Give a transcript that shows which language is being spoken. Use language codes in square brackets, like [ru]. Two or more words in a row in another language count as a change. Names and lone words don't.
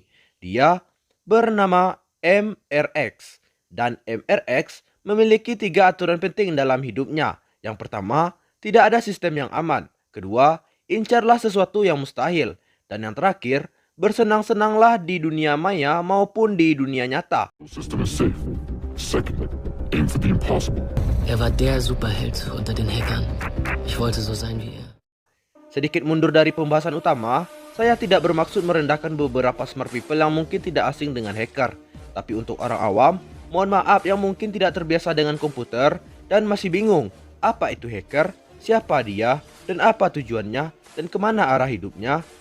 [id] Dia bernama MRX, dan MRX memiliki 3 aturan penting dalam hidupnya. Yang pertama, tidak ada sistem yang aman. Kedua, incarlah sesuatu yang mustahil. Dan yang terakhir, bersenang-senanglah di dunia maya maupun di dunia nyata. [en] System is safe. Secondly, aim for the impossible. [de] Er war der Superheld unter den Hackern. Ich wollte so sein wie er. [id] Sedikit mundur dari pembahasan utama, saya tidak bermaksud merendahkan beberapa [en] smart people [id] yang mungkin tidak asing dengan hacker. Tapi untuk orang awam, mohon maaf yang mungkin tidak terbiasa dengan komputer dan masih bingung apa itu hacker, siapa dia, dan apa tujuannya, dan kemana arah hidupnya.